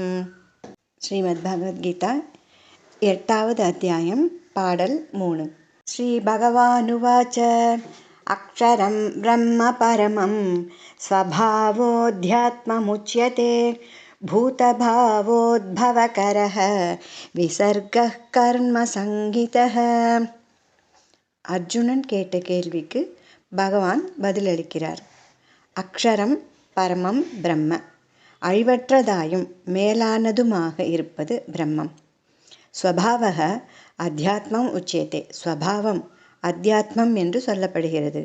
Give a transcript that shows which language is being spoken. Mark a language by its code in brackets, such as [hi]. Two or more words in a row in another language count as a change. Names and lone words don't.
[ta] श्रीमद्भगवद्गीता 8வது அத்தியாயம் பாடல் 3। [sa] श्रीभगवानुवाच अक्षरं ब्रह्म परमं स्वभावोऽध्यात्ममुच्यते भूतभावोद्भवकरः विसर्गः कर्मसङ्गितः। [ta] அர்ஜுனன் கேட்ட கேள்விக்கு பகவான் பதிலளிக்கிறார். [sa] अक्षरं परमं ब्रह्म, [ta] அழிவற்றதாயும் மேலானதுமாக இருப்பது பிரம்மம். [sa] स्वभावः अध्यात्मम् उच्यते, [ta] ஸ்வபாவம் அத்தியாத்மம் என்று சொல்லப்படுகிறது.